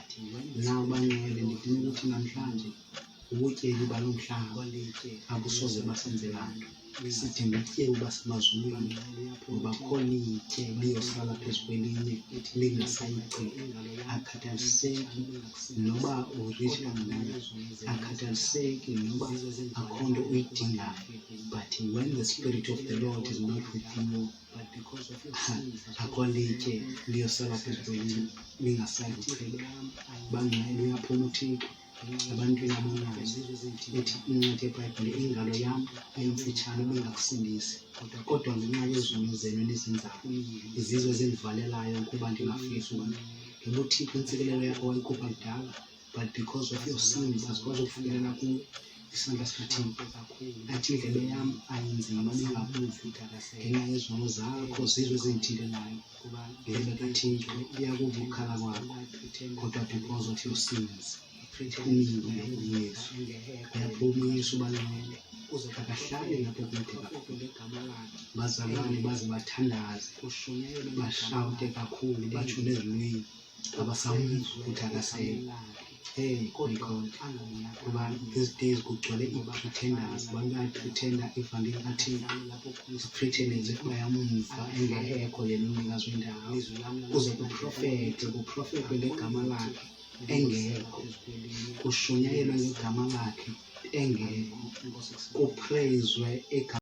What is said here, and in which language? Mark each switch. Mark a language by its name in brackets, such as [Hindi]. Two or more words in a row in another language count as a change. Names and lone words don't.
[Xhosa] Nawe bangcwele, ndifuna ukuthi namhlanje ubutyebi balo mhlaba abusoze basenzela nto. Sidinga ubutyebi basemazulwini, ngoba khona itye liyosala phezu kwelinye lingasayigcini. Akhathaliseki noba urich kangangani, akhathaliseki noba akho nto uyidingayo, [English] but when the spirit of the Lord is not with you, [Xhosa] akho litye liyosala phezu kwelinye lingasayigcini. Bangcwele, uyaphuma uThixo ebantwini abangazi ethi incwadi yeBhayibhile, ingalo yam emfitshane bengakusindisi, kodwa ngenxa yezono zenu enizenzayo, izizwe ezindivalelayo ukuba ndingafihli umntu. Ngoba uThixo intsikelelo yakho wayikhupha kudala, [English] but because of your sins [Xhosa] asikwazi ukufikelela kuwe isandla sikaThixo. Athi indlebe yam ayinzima bengakuvi, ngenxa yezono zakho zizwe ezindithintelayo. Indlebe kaThixo iyakuva ukukhala kwakho, kodwa [English] because of your sins [Xhosa] umile uYesu. Uyaphuma uYesu bangcwele, akahlali lapho kude kakhulu. Bazalwane baze bathandaze, bashawute kakhulu, batsho nezilwimi, abasamva ukuthi akasekho. [English] My God, [Xhosa] kuba [English] these days [Xhosa] kugcwele ii-pretenders. Abantu bayapretenda evangeli kaThixo, bapretende [English] as if [Xhosa] bayamva engekho yena umnikazi wendawo. Kuze kuprofethwe ngegama lakhe engekho, kushunyayelwe ngegama lakhe engekho, kupreyizwe